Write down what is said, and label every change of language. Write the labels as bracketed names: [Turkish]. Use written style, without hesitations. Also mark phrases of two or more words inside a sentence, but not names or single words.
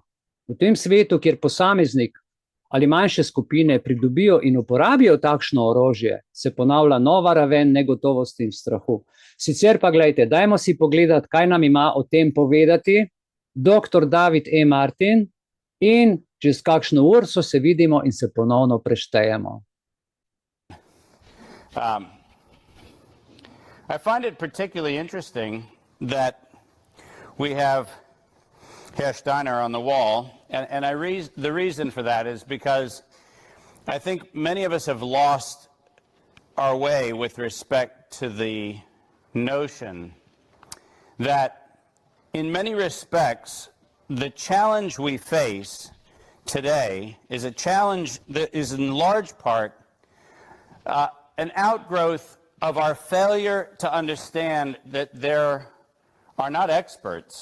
[Slovenian] V tem svetu, kjer posameznik ali manjše skupine pridobijo in uporabijo takšno orožje, se ponavlja nova raven negotovosti in strahu. Sicer pa gledajte, dajmo si pogledati, kaj nam ima o tem povedati dr. David E. Martin, in čez kakšno urco se vidimo in se ponovno preštejemo. [English] I find it particularly interesting that we have Herr Steiner on the wall, and the reason for that is because I think many of us have lost our way with respect to the notion that in many respects the challenge we face today is a challenge that is in large part an outgrowth of our failure to understand that there are not experts.